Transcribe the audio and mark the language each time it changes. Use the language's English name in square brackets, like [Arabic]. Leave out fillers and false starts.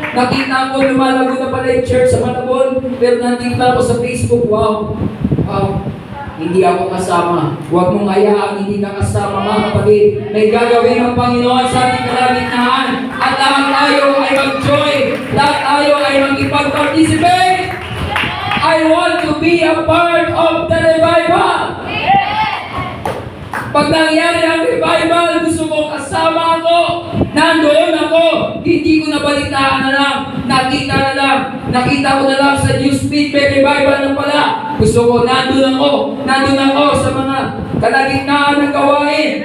[Filipino] Nakita ko lumalago na pala yung church sa Malabon, pero nakita ko sa Facebook, wow, hindi ako kasama. Huwag mong hayaan hindi ka kasama mga kapatid. May gagawin ang Panginoon sa ating kalagitnaan. At lahat tayo ay mag-join. Lahat tayo ay mag-ipag-participate. [English] I want to be a part of the revival. [Filipino] Pag nangyari ang revival, gusto ko kasama ako. Nandoon ako. Hindi ko nabalitaan na lang. Nakita na lang. Nakita ko na lang sa newsfeed, may revival na pala. Gusto ko, nandun ako. Nandun ako sa mga kalagitnaan ng gawain.